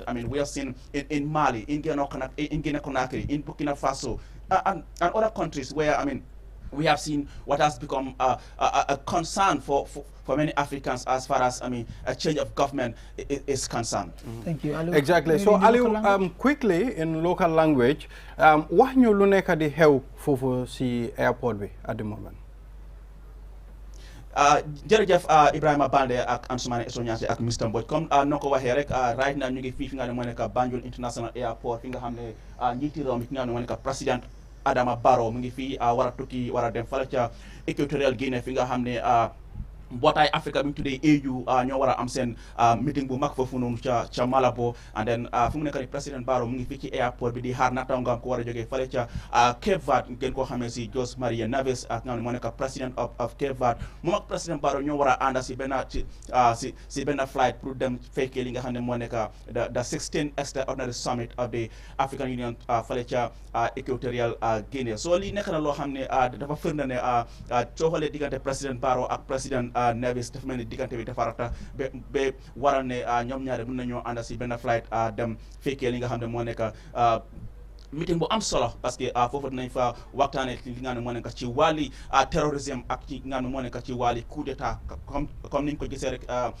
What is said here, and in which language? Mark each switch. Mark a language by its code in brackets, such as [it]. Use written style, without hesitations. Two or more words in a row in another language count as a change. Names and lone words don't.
[en] I mean, we have seen in Mali, in Guinea-Conakry, in Burkina Faso, and other countries where, I mean, we have seen what has become a concern for many Africans as far as, I mean, a change of government is concerned. Thank you, Ali. Exactly. So, Ali, quickly in local language, what [wo] ñu lu nekk di xew fofu ci airport bi [en] at the moment? [wo] jërëjëf Ibrahima Balde ak Ansumane Esonyase ak Mr Mbodj comme noo ko waxee rek [en] right now [wo] ñu ngi fii fi nga xam ne moo nekk Banjul International Airport fi nga xam ne njiiti réew mi fi nga xam ne moo nekk président Adama Barrow mu ngi fii war a tukki war a dem fala ca Equatorial Guinea fi nga xam ne mbootaay Africa bi ñu tuddee AU ñoo war a am seen meeting bu mag foofu noonu ca Malabo [en] and then [wo] fu mu nekk nii président Barrow mu ngi fii ci airport bi di xaar naataangoom ko war a jógee fale ca Cape Verde ngeen koo xamee si Jose Maria Neves ak nga xam ne moo nekk [en] president of Cape Verde [wo] moom ak président Barrow ñoo war a ànda si benn si benn flight pour dem fekkee li nga xam ne moo nekk [en] the 16th extraordinary summit of the African Union [wo] fale ca Equatorial Guinea so lii nekk na loo xam ne dafa firnde ne soo xoolee diggante président Barrow ak président Neves dafa mel ni diggante bi dafa rata ba waral ne ñoom ñaare mën nañoo ànd si benn flight dem fekkee li nga xam ne moo nekk meeting bu am solo [fr] parce que [wo] foofu dinañ fa waxtaanee li nga xam ne moo nekk ci wàlli terrorisme ak ci nga xam ne moo nekk ci wàlli coup d'état comme niñ ko gisee rek